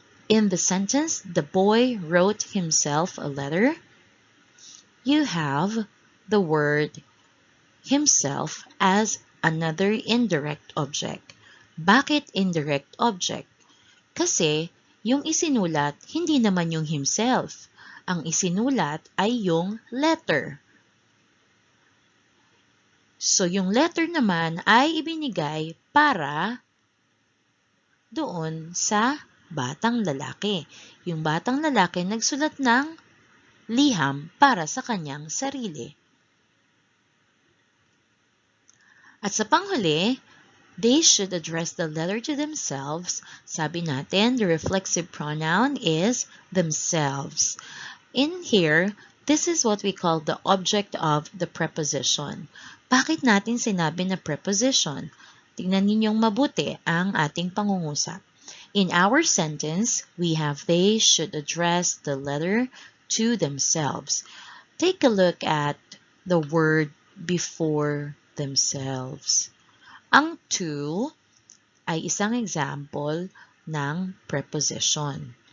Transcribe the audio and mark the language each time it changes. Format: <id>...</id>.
<en>In the sentence, the boy wrote himself a letter, you have the word himself as another indirect object.</en> <tl>Bakit</tl> <en>indirect object?</en> <tl>Kasi, yung isinulat, hindi naman yung himself. Ang isinulat ay yung letter. So, yung letter naman ay ibinigay para doon sa batang lalaki. Yung batang lalaki nagsulat ng liham para sa kanyang sarili. At sa panghuli,</tl> <en>they should address the letter to themselves.</en> <tl>Sabi natin,</tl> <en>the reflexive pronoun is themselves. In here, this is what we call the object of the preposition.</en> <tl>Bakit natin sinabi na preposition? Tingnan ninyong mabuti ang ating pangungusap.</tl> <en>In our sentence, we have they should address the letter to themselves. Take a look at the word before themselves.</en> <tl>Ang to ay isang example ng preposition.</tl>